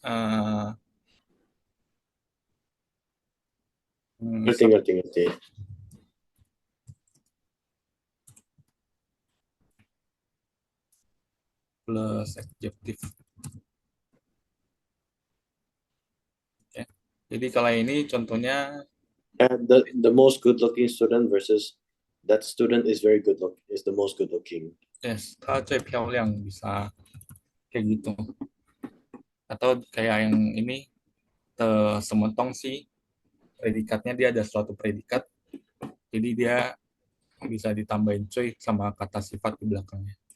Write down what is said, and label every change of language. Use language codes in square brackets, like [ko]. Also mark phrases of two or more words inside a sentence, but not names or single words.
[id] Ngerti, ngerti, ngerti. plus adjektif ya. Jadi kalau ini contohnya [en] And the most good looking student versus that student is very good look is the most good looking. [id] yes [zh] 它最漂亮 [id] bisa kayak gitu atau kayak yang ini sementong sih predikatnya dia ada suatu predikat jadi dia bisa ditambahin cuy sama kata sifat di belakangnya